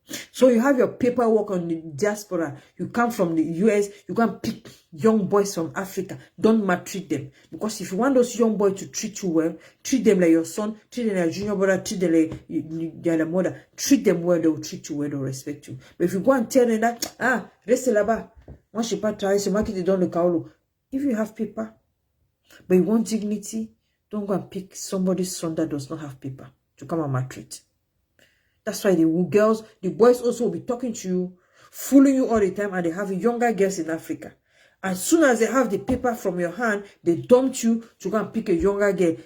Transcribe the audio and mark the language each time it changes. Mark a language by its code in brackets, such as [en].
[en] So you have your paperwork on the diaspora. You come from the US, you can pick young boys from Africa. Don't maltreat them. Because if you want those young boys to treat you well, treat them like your son, treat them like your junior brother, treat them like their mother. Treat them well, they will treat you well, they will respect you. But if you go and tell them that, [fr] reste là-bas, moi je sais pas travailler, c'est moi qui te donne le kaolo. [en] If you have paper, but you want dignity, don't go and pick somebody's son that does not have paper to come and maltreat. That's why the girls, the boys also will be talking to you, fooling you all the time, and they have younger girls in Africa. As soon as they have the paper from your hand, they dump you to go and pick a younger girl.